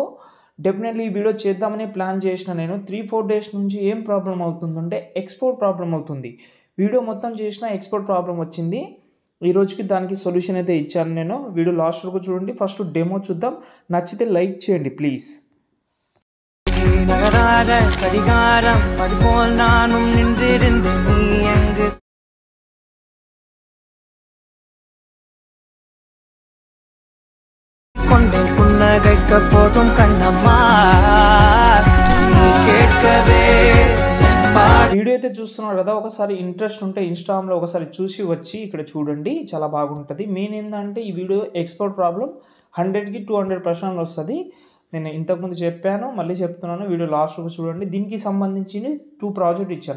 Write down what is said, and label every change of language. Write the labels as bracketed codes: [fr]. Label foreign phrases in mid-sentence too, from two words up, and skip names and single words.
[te] డెఫినెట్లీ ఈ వీడియో చేద్దామని ప్లాన్ చేసిన నేను. 3-4 డేస్ నుంచి ఏం ప్రాబ్లమ్ అవుతుందంటే [en] export problem [te] అవుతుంది. వీడియో మొత్తం చేసినా [en] export problem [te] వచ్చింది. ఈ రోజుకి దానికి సొల్యూషన్ అయితే ఇచ్చాను నేను. [en] video last [te] వరకు చూడండి. [en] first demo [te] చూద్దాం. నచ్చితే లైక్ చేయండి ప్లీజ్. [ta] நகராத கடிகாரம் அதுபோல் நானும் நின்றிருந்து நீ எங்கு கொண்டே புன்னகைக்க போதும் கண்ணம்மா நீ கேட்கவே [te] వీడియో అయితే చూస్తున్నారు కదా, ఒకసారి ఇంట్రెస్ట్ ఉంటే ఇన్‌స్టాగ్రామ్‌లో ఒకసారి చూసి వచ్చి ఇక్కడ చూడండి, చాలా బాగుంటది. మెయిన్ ఏందంటే ఈ వీడియో [en] export problem [te] 100కి 200% వస్తది. నేను ఇంతకుముందు చెప్పాను, మళ్ళీ చెప్తున్నాను. [en] video last [te] వరకు చూడండి. దీనికి సంబంధించి 2 ప్రాజెక్ట్ ఇచ్చాను.